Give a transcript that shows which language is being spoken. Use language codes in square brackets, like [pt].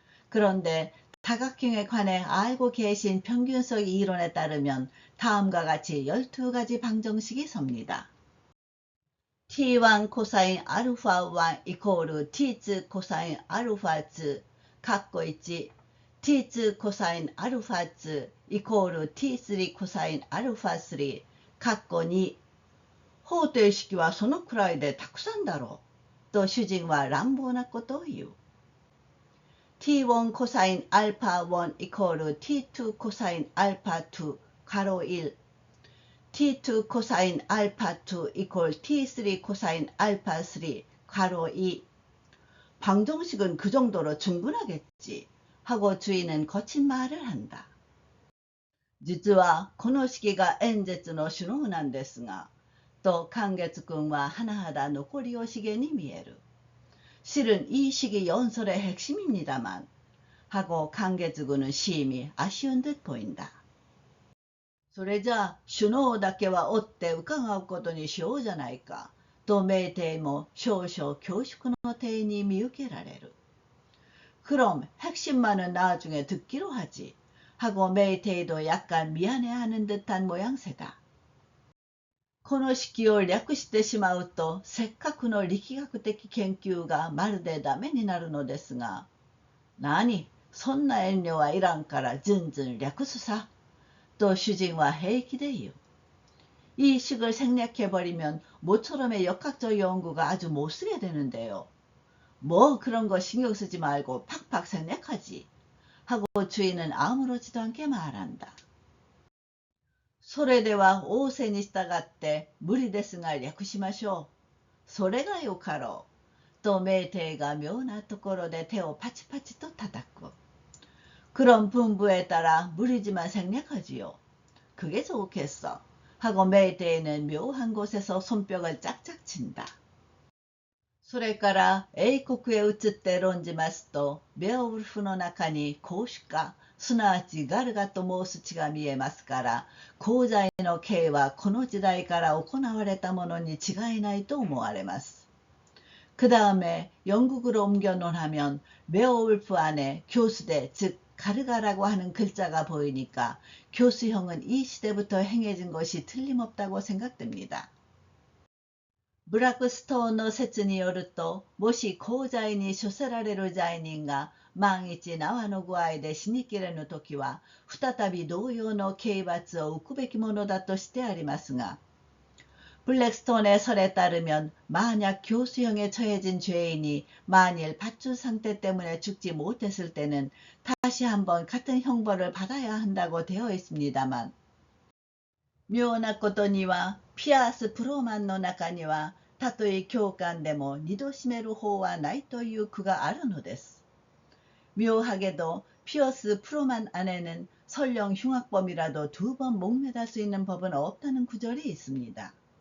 [ko] 그런데 다각형에 관해 알고 계신 평균석 이론에 따르면 다음과 같이 12가지 방정식이 섭니다. t1 코사인 알파1 이코르 t2 코사인 알파2 括弧 1 t2 코사인 알파2 이코르 t3 코사인 알파3 [ja] 括弧 2方程式はそのくらいでたくさんだろうと主人は乱暴なことを言う。 t1 コサインアルファ1イコール t2 コサインアルファ2 [ko] 가로 1 [ja] t2 コサインアルファ2イコール t3 コサインアルファ3 [ko] 가로 2 방정식은 그 정도로 충분하겠지 하고 주인은 거친 말을 한다. [ja] 実はこの式が演説の主脳なんですがと寛月君は甚だ残り惜しげに見える。 [ko] 실은 이 식이 연설의 핵심입니다만 하고 강계즈군은 심히 아쉬운 듯 보인다. [ja] それじゃ首脳だけは追って伺うことにしようじゃないかとメイテイも少々恐縮の体に見受けられる。 [ko] 그럼 핵심만은 나중에 듣기로 하지 하고 메이테이도 약간 미안해하는 듯한 모양새다. [ja] この式を略してしまうとせっかくの力学的研究がまるでダメになるのですが、何、そんな遠慮はいらんからずんずん略すさと主人は平気で言う。 [ko] 이 식을 생략해버리면 모처럼의 역학적 연구가 아주 못쓰게 되는데요. 뭐 그런 거 신경 쓰지 말고 팍팍 생략하지 하고 주인은 아무렇지도 않게 말한다. [ja] それでは仰せに従って無理ですが略しましょう。それがよかろう。とメイテイが妙なところで手をパチパチと叩く。 [ko] 그럼 분부에 따라 무리지만 생략하지요. 그게 좋겠어. 하고 메이테이는 묘한 곳에서 손뼉을 짝짝 친다. [ja] それから英国へ移って論じますと、ベオウルフの中に公主家、すなわちガルガと申す地が見えますから、功罪の刑はこの時代から行われたものに違いないと思われます。 [ko] 그 다음에 영국으로 옮겨 논하면 베오울프 안에 교수대, 즉 가르가라고 하는 글자가 보이니까 교수형은 이 시대부터 행해진 것이 틀림없다고 생각됩니다. [ja] ブラックストーンの説によると、もし公罪に処せられる罪人が万一縄の具合で死にきれぬときは、再び同様の刑罰を受くべきものだとしてありますが、 [ko] 블랙스톤의 설에 따르면 만약 교수형에 처해진 죄인이 만일 밧줄 상태 때문에 죽지 못했을 때는 다시 한번 같은 형벌을 받아야 한다고 되어 있습니다만, [ja] 妙なことにはピアース・プローマンの中にはたとえ教官でも二度締める法はないという句があるのです。 [ko] 묘하게도 피어스 프로만 안에는 설령 흉악범이라도 두 번 목매달 수 있는 법은 없다는 구절이 있습니다.